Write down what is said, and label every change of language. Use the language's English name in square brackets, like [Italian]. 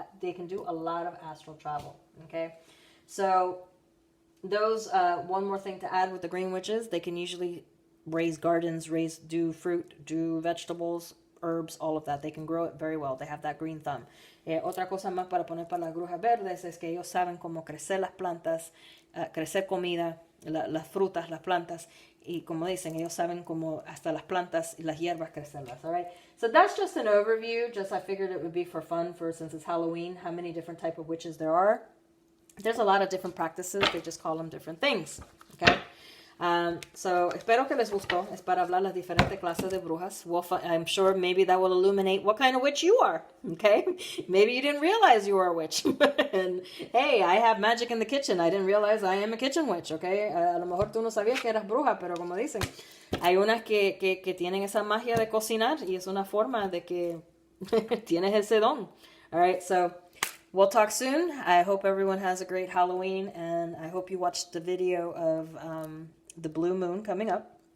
[English] They can do a lot of astral travel. Okay? So those, one more thing to add with the green witches, they can usually raise gardens, do fruit, do vegetables, herbs, all of that. They can grow it very well. They have that green thumb. [Spanish] Otra cosa más para poner para las brujas verdes es que ellos saben cómo crecer las plantas, crecer comida, las frutas, las plantas, y como dicen, ellos saben cómo hasta las plantas y las hierbas crecerlas. [English] All right. So that's just an overview. Just I figured it would be for fun, since it's Halloween, how many different type of witches there are. There's a lot of different practices. They just call them different things. [Spanish] Okay. So espero que les gustó. Es para hablar las diferentes clases de brujas. [English] I'm sure maybe that will illuminate what kind of witch you are. Okay, maybe you didn't realize you were a witch. And hey, I have magic in the kitchen. I didn't realize I am a kitchen witch. [Spanish] Okay, a lo mejor tú no sabías que eras bruja, pero como dicen, hay unas que tienen esa magia de cocinar y es una forma de que tienes ese don. [English] All right, so we'll talk soon. I hope everyone has a great Halloween, and I hope you watched the video of the blue moon coming up.